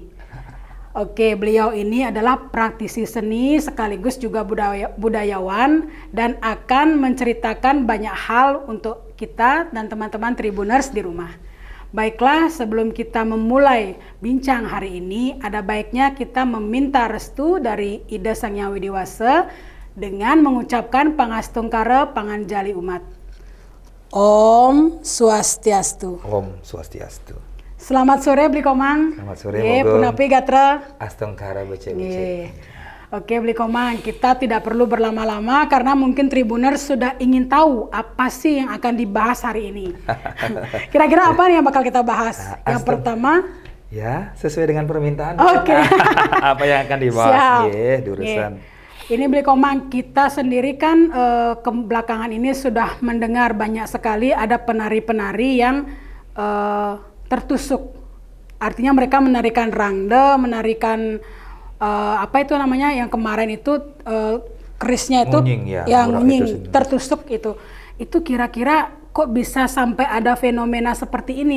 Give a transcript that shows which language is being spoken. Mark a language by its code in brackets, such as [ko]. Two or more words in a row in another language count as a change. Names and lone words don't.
[id] Oke, beliau ini adalah praktisi seni sekaligus juga budayawan dan akan menceritakan banyak hal untuk kita dan teman-teman Tribuners di rumah. Baiklah, sebelum kita memulai bincang hari ini, ada baiknya kita meminta restu dari Ida Sang Hyang Widiwasa dengan mengucapkan [ban] pangastungkara panganjali umat. Om Swastiastu. Om Swastiastu. [id] Selamat sore Bli Komang. Selamat sore [ban] Mogong. Punapi gatra. Astongkara becek-becek. [id] Oke Bli Komang, kita tidak perlu berlama-lama karena mungkin Tribuners sudah ingin tahu apa sih yang akan dibahas hari ini. Kira-kira apa nih yang bakal kita bahas? Yang pertama, ya sesuai dengan permintaan. Oke. Apa yang akan dibahas? Diurusan. Ini Bli Komang, kita sendiri kan belakangan ini sudah mendengar banyak sekali ada penari-penari yang tertusuk, artinya mereka menarikan rangda, menarikan apa itu namanya yang kemarin itu kerisnya itu ngunying, tertusuk itu kira-kira kok bisa sampai ada fenomena seperti ini?